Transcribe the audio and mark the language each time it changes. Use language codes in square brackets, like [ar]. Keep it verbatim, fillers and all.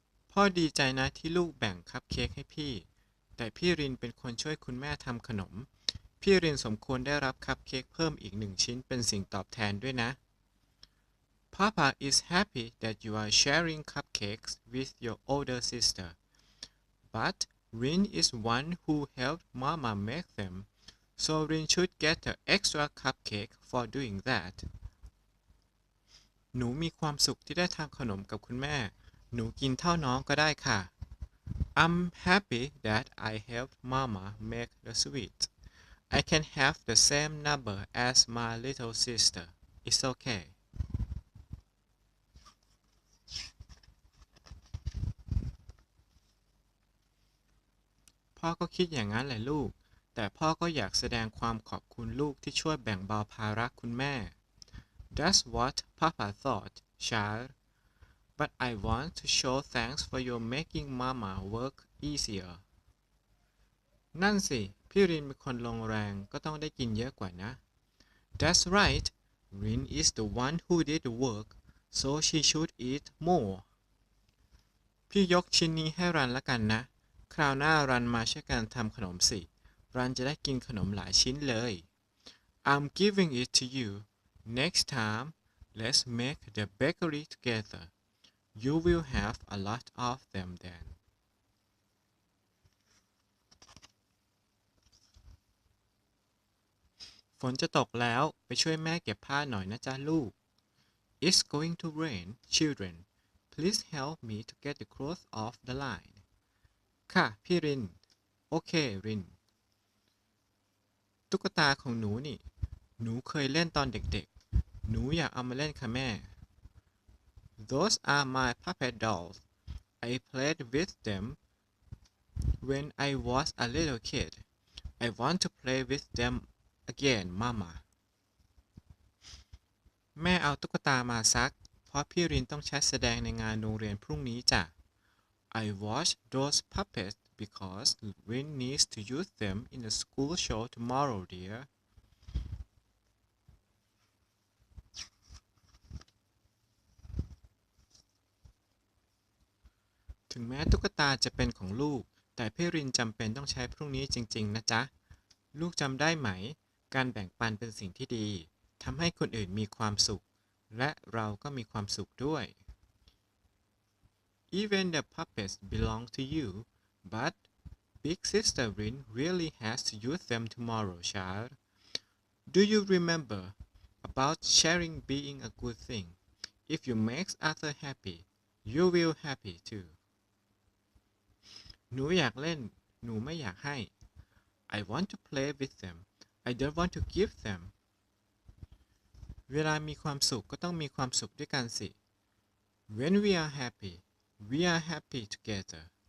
[th] พ่อดีใจนะที่ลูกแบ่งคัพเค้กให้พี่ แต่พี่รินเป็นคนช่วยคุณแม่ทำขนม พี่รินสมควรได้รับคัพเค้กเพิ่มอีกหนึ่งชิ้นเป็นสิ่งตอบแทนด้วยนะ [en] Papa is happy that you are sharing cupcakes with your older sister, but Rin is one who helped Mama make them, so Rin should get an extra cupcake for doing that. [th] หนูมีความสุขที่ได้ทำขนมกับคุณแม่ หนูกินเท่าน้องก็ได้ค่ะ [en] I'm happy that I helped Mama make the sweets. I can have the same number as my little sister. It's okay. พ [th] พ่อก็คิดอย่างนั้นแหละลูก แต่พ่อก็อยากแสดงความขอบคุณลูกที่ช่วยแบ่งเบาภาระคุณแม่ [en] That's what Papa thought, child. But I want to show thanks for your making Mama work easier. [th] นั่นสิ พี่รินเป็นคนลงแรงก็ต้องได้กินเยอะกว่านะ [en] That's right. Rin is the one who did the work, so she should eat more. [th] พี่ยกชิ้นนี้ให้รันละกันนะ คราวหน้ารันมาช่วยกันทำขนมสิ รันจะได้กินขนมหลายชิ้นเลย [en] I'm giving it to you. Next time, let's make the bakery together. You will have a lot of them then. [th] ฝนจะตกแล้วไปช่วยแม่เก็บผ้าหน่อยนะจ๊ะลูก [en] It's going to rain, children. Please help me to get the clothes off the line. [th] ค่ะ พี่ริน โอเค ริน ตุ๊กตาของหนูนี่ หนูเคยเล่นตอนเด็กๆ หนูอยากเอามาเล่นค่ะแม่ [en] Those are my puppet dolls. I played with them when I was a little kid. I want to play with them again, Mama. [th] แม่เอาตุ๊กตามาซัก เพราะพี่รินต้องใช้แสดงในงานโรงเรียนพรุ่งนี้จ้ะ [en] I wash those puppets because Rin needs to use them in the school show tomorrow, dear. [th] ถึงแม้ตุ๊กตาจะเป็นของลูก แต่พี่รินจำเป็นต้องใช้พรุ่งนี้จริงๆ นะจ๊ะ ลูกจำได้ไหม การแบ่งปันเป็นสิ่งที่ดี ทำให้คนอื่นมีความสุข และเราก็มีความสุขด้วย [en] Even the puppets belong to you, but Big Sister Rin really has to use them tomorrow, child. Do you remember about sharing being a good thing? If you make others happy, you will happy too. [th] หนูอยากเล่น หนูไม่อยากให้ [en] I want to play with them. I don't want to give them. [th] เวลามีความสุขก็ต้องมีความสุขด้วยกันสิ [en] When we are happy, we are happy together.